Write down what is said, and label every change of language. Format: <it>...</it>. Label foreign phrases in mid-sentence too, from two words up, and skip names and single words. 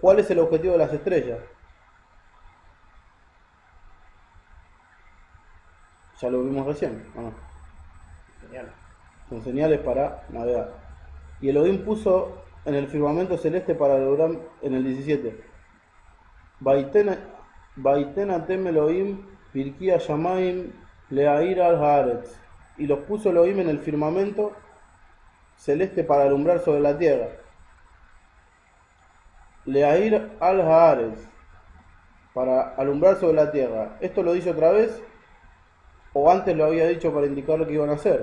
<es>¿Cuál es el objetivo de las estrellas? Ya lo vimos recién, ¿o no? Genial. Son señales para navegar. Y Elohim puso en el firmamento celeste para lograr en el 17.</es> <he>ויתן אתם אלהים ברקיע השמים להאיר על הארץ.</he> <es>Y los puso Elohim en el firmamento celeste para alumbrar sobre la tierra.</es> <he>להאיר על הארץ,</he> <es>para alumbrar sobre la tierra. ¿Esto lo dice otra vez? ¿O antes lo había dicho para indicar lo que iban a hacer?</es>